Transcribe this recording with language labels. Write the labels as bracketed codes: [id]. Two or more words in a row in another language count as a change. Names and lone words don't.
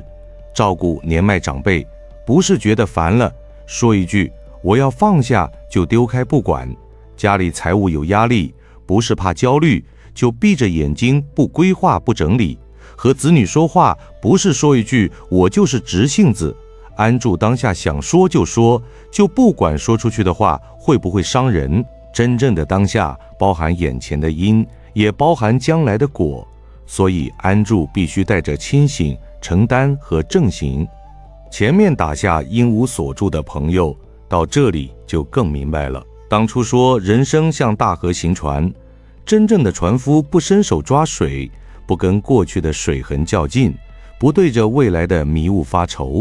[zh] 照顧年邁長輩，不是覺得煩了，說一句我要放下就丟開不管；家裡財務有壓力，不是怕焦慮，就閉着眼睛不規劃不整理。和子女說話，不是說一句我就是直性子，安住當下想說就說，就不管說出去的話會不會傷人。真正的當下包含眼前的因，也包含將來的果，所以安住必須帶着清醒、承擔和正行。前面打下因無所住的朋友，到這裡就更明白了。當初說人生像大河行船，真正的船夫不伸手抓水，不跟過去的水痕較勁，不對着未來的迷霧發愁。